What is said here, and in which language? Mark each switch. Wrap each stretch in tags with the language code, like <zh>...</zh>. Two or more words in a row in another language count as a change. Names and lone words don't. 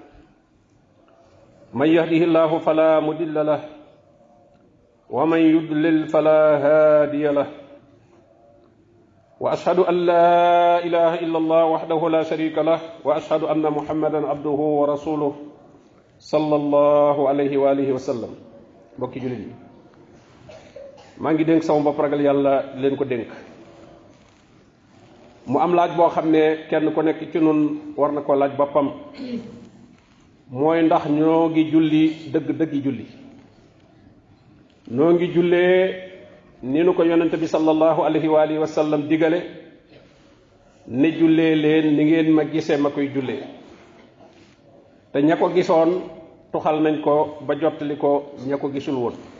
<ar>من يهده الله فلا مضل له ومن يضلل فلا هادي له وأشهد أن لا إله إلا الله وحده لا شريك له وأشهد أن محمدا عبده ورسوله صلى الله عليه وآله وسلم</ar> <wo>bokki julit yi maa ngi dénk sama bopp ragal yàlla leen ko dénk mu am laaj boo xam ne kenn ku nekk ci nun war na ko laaj boppam mooy ndax ñoo ngi julli dëgg-dëggi julli noo ngi jullee ni nu ko yonente bi</wo> <ar>صلى الله عليه وآله وسلم</ar> <wo>digale ne jullee leen ni ngeen ma gisee ma koy jullee te ña ko gisoon tuxal nañ ko ba jottali ko ña ko gisul woon</wo>